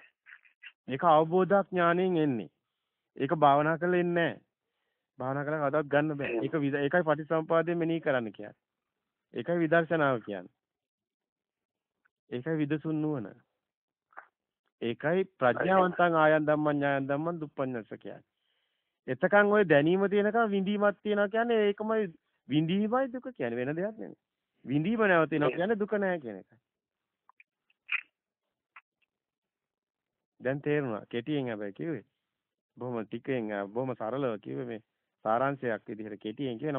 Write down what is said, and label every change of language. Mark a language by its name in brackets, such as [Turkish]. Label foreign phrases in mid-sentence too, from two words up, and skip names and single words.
[Sinhala] ඒක අවබෝධඥාණයෙන් එන්නේ. ඒක භාවනා කරලා එන්නේ නැහැ. භාවනා කරලා කවදාවත් ගන්න බෑ. ඒකයි පටිසම්පාදයෙන් මෙනෙහි කරන්න කියන්නේ. ඒකයි විදර්ශනාව කියන්නේ. ඒකයි විදසුන් නුවණ. ඒකයි [Pali] ප්‍රඥාවන්තං ආයන් ධම්මං ඥායන් ධම්මං දුප්පඤ්ඤස්ස [Sinhala] කියන්නේ. එතකන් ওই දැනීම තියෙනකන් විඳීමක් තියෙනවා කියන්නේ ඒකමයි විඳීමයි දුක කියන්නේ වෙන දෙයක් නෙමෙයි. විඳීම නැවතිනවා කියන්නේ දුක නැහැ කියන එකයි. දැන් තේරුණා. කෙටියෙන් හැබැයි කිව්වේ. බොහොම ටිකෙන් බොහොම සරලව කිව්වේ මේ සාරාංශයක් විදිහට කෙටියෙන් කිව්වේ.